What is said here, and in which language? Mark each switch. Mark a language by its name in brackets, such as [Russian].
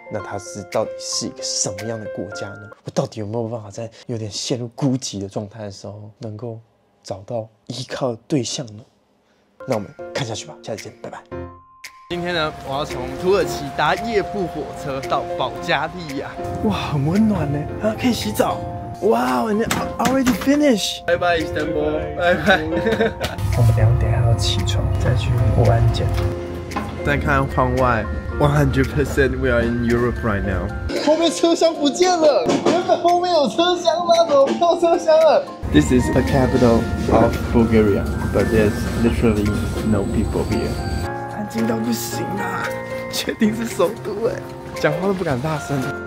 [Chinese] 那它到底是一个什么样的国家呢？我到底有没有办法在有点陷入孤寂的状态的时候，能够找到依靠的对象呢？那我们看下去吧，下次见，拜拜。今天呢，我要从土耳其搭夜铺火车到保加利亚。哇，很温暖呢，啊，可以洗澡。哇，我 already finish。拜拜 Istanbul， 拜拜。我们2点还要起床，再去过安检。 [English] 再看窗外，100% we are in Europe right now。 [Chinese] 后面车厢不见了，原本后面有车厢吗？ [English] 怎么没有车厢了？This is the capital of Bulgaria, but there's literally no people here。 [Chinese] 安静到不行啊！确定是首都哎，讲话都不敢大声。